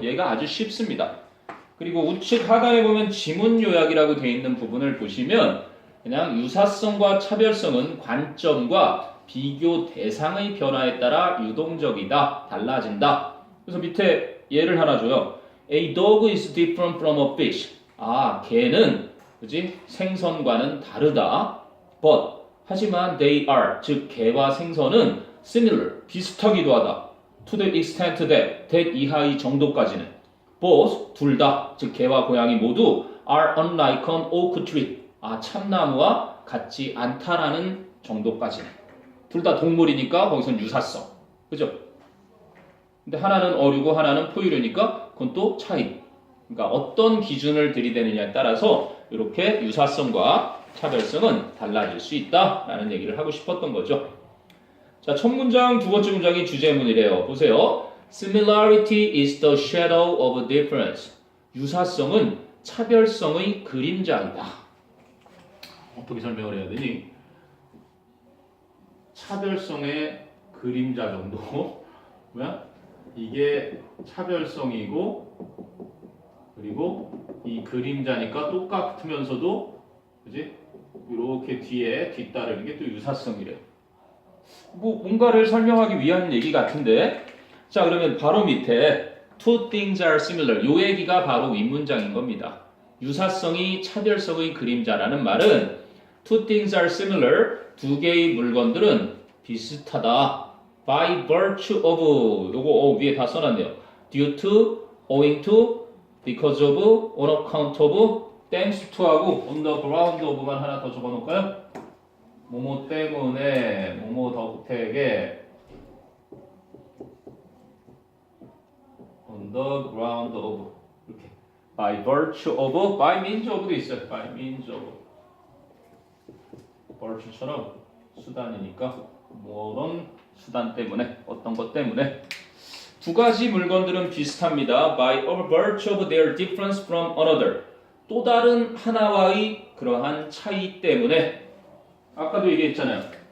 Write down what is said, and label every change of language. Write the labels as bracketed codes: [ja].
[ko] 얘가 아주 쉽습니다. 그리고 우측 하단에 보면 지문 요약이라고 되어 있는 부분을 보시면 그냥 유사성과 차별성은 관점과 비교 대상의 변화에 따라 유동적이다, 달라진다. 그래서 밑에 예를 하나 줘요. [en] A dog is different from a fish. [ko] 아, 개는 그지 생선과는 다르다. But 하지만 [en] they are [ko] 즉 개와 생선은 similar 비슷하기도 하다. [en] To the extent that [ko] 이하의 정도까지는. [en] Both [ko] 둘 다 즉 개와 고양이 모두 [en] are unlike an oak tree. [ko] 아, 참나무와 같지 않다라는 정도까지는. 둘 다 동물이니까 거기선 유사성. 그죠? 근데 하나는 어류고 하나는 포유류니까 그건 또 차이. 그러니까 어떤 기준을 들이대느냐에 따라서 이렇게 유사성과 차별성은 달라질 수 있다라는 얘기를 하고 싶었던 거죠. 자, 첫 문장, 두 번째 문장이 주제문이래요. 보세요. [en] Similarity is the shadow of difference. [ko] 유사성은 차별성의 그림자이다. 어떻게 설명을 해야 되니? 차별성의 그림자 정도? 뭐야? 이게 차별성이고 그리고 이 그림자니까 똑같으면서도 그지? 이렇게 뒤에 뒤따르는 게 또 유사성이래. 뭐 뭔가를 설명하기 위한 얘기 같은데 자 그러면 바로 밑에 [en] two things are similar [ko] 요 얘기가 바로 윗문장인 겁니다. 유사성이 차별성의 그림자라는 말은 [en] two things are similar [ko] 두 개의 물건들은 비슷하다. By virtue of 요거 위에 다 써놨네요. [en] Due to, owing to, because of, on account of, thanks to [ko] 하고 [en] on the ground of [ko] 만 하나 더 적어놓을까요? 뭐뭐 때문에, 뭐뭐 덕택에 [en] on the ground of [ko] 이렇게 [en] by virtue of, by means of [ko] 도 있어요. by means of virtue처럼 수단이니까 뭐런 수단 때문에 어떤 것 때문에 두 가지 물건들은 비슷합니다. [en] By virtue of their difference from another [ko] 또 다른 하나와의 그러한 차이 때문에 아까도 얘기했잖아요.